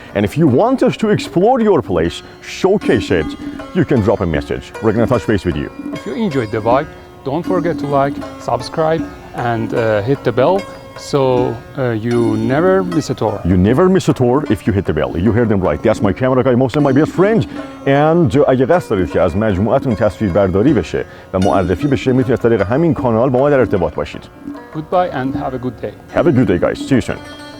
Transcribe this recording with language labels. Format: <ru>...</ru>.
<en>And if you want us to explore your place, showcase it, you can drop a message. We're gonna touch base with you. If you enjoyed the vibe, don't forget to like, subscribe, and hit the bell So you never miss a tour. You never miss a tour if you hit the bell. You heard them right. That's my camera guy, Mohsen, my best friend. And</en> <fa>اگه قصد دارید که از مجموعتون تصویر برداری بشه و معرفی بشه میتونید از طریق همین کانال با ما در ارتباط باشید.</fa> <en>Goodbye and have a good day. Have a good day guys. See you soon.</en>